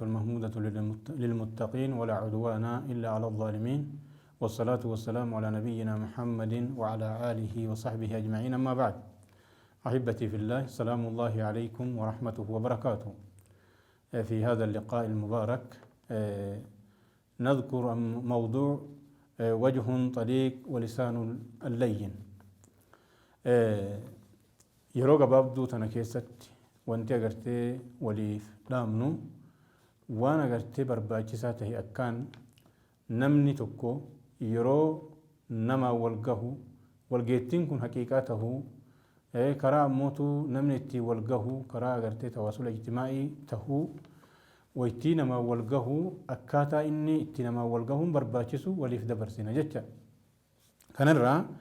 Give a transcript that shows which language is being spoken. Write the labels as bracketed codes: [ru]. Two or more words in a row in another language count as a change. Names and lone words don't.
[ar] المحمودة للمتقين ولا عدوان إلا على الظالمين والصلاة والسلام على نبينا محمد وعلى آله وصحبه أجمعين أما بعد أحبتي في الله سلام الله عليكم ورحمته وبركاته في هذا اللقاء المبارك نذكر موضوع وجه طليق ولسان اللين [om] yeroo gabaabduu tana keessatti wanti agartee waliif dhaamnu waan agartee barbaachisaa ta'e akkaan namni tokko yeroo nama wal gahu walgeettiin kun haqiiqaa tahuu karaa ammootu namni itti wal gahu karaa agartee [ar] تواصل اجتماعي [om] tahuu waytii nama wal gahu akkaataa inni itti nama wal gahuun barbaachisu waliif dabarsina jecha kanarraa